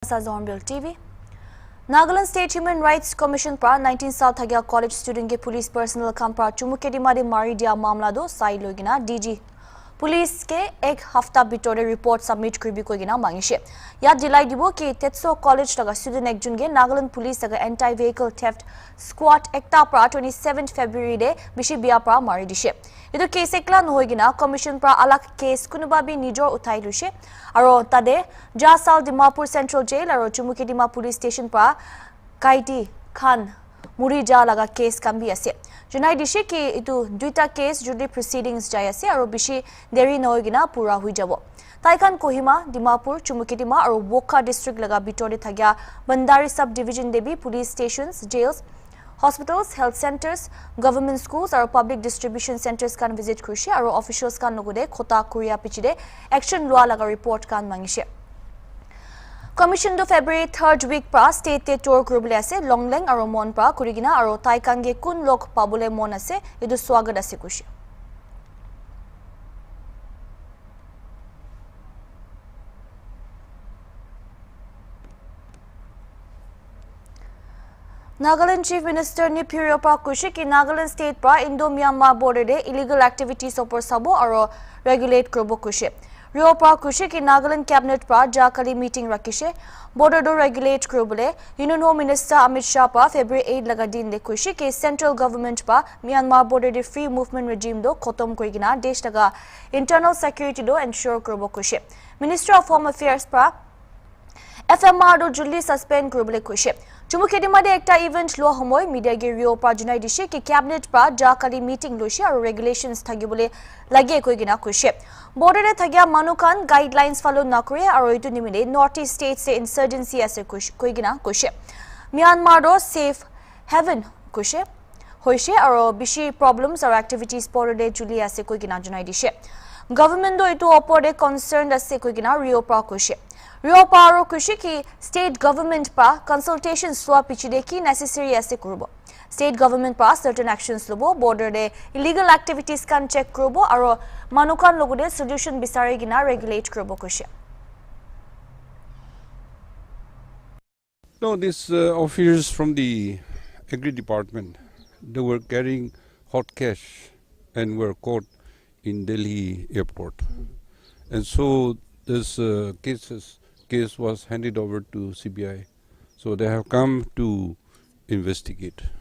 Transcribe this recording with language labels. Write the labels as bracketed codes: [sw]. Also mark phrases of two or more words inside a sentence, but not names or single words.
[nag] Hornbilltv. Nagaland State Human Rights Commission pra 19 South Hagia College student ke [en] police personnel [nag] kam pra chumukedi mari mari dia mamla do sai logina DG Police ke ek hafta bitore [en] report submit [nag] kribi kogina mangishe. Ya dilai dibo ki Tetso College laga student ekjun ge Nagaland Police laga [en] anti vehicle theft squad [nag] ekta pra 27 February de bishi bia pra mari dishe. Idu case ekla nohogina commission pra alak case kunuba bi nijor uthai lushe aro tade Jasal Dimapur Central Jail aro Chumukedima Police Station pra Kaiti Khan Murija laga case kambi ase. Junai dishe ki itu duita case [en] jury proceedings [nag] jai ase aro bishi deri nohogina pura hui jabo. Taikan Kohima, Dimapur, Chumukedima aro Woka district laga bitore thagya Bandari subdivision debi [en] police stations, jails, hospitals, health centers, government schools [nag] aro [en] public distribution centers [nag] kan visit kurishe aro officials kan logode khota kuria pichide action lua laga report kan mangishe. Commission do February 3rd week pra state te tour grubule ase Longleng aro mon pra kurigina aro taikange kun lok pabule mon ase idu swagat ase kushi. Nagaland Chief Minister Nipirio pra kushi ki Nagaland State pra Indo-Myanmar border de [en] illegal activities [nag] opor sabo aro regulate krobo kushi. Rio pra kushi ki Nagaland Cabinet pra jakali meeting rakishe border do regulate krobule Union Home Minister Amit Shah pra February 8 laga din de kushi ki [en] central government [nag] pra Myanmar border de [en] free movement regime [nag] do khotom korigina desh laga [en] internal security [nag] do ensure krobo kushi. Minister of Home Affairs pra FMR do Julie suspend krobule kushi. Chumukedima de ekta event lo homoy media ge Rio pra junai dishe ki cabinet pra jakali meeting loshi aro regulations thagibole lage koigina kushi. Border de thagya manukan [en] guidelines follow [nag] nakore aro itu nimile [en] northeast states [nag] se insurgency ase koigina kushi. Myanmar do [en] safe haven [nag] kushi hoishe aro bishi [en] problems or activities [nag] border de Julie ase koigina junai dishe. Government do itu opor de concerned ase koigina Rio pra kushi. Rio Paro kushi ki [en] state government [nag] pa consultation swa pichide ki necessary ase kurbo. [en] State government [nag] pa [en] certain actions [nag] lobo border de [en] illegal activities [nag] kan check kurbo aro manukan logode solution bisare gina regulate kurbo kushi. [en] No, these officers from the Agri Department, they were carrying hot cash and were caught in Delhi airport. And so this case was handed over to CBI. So they have come to investigate.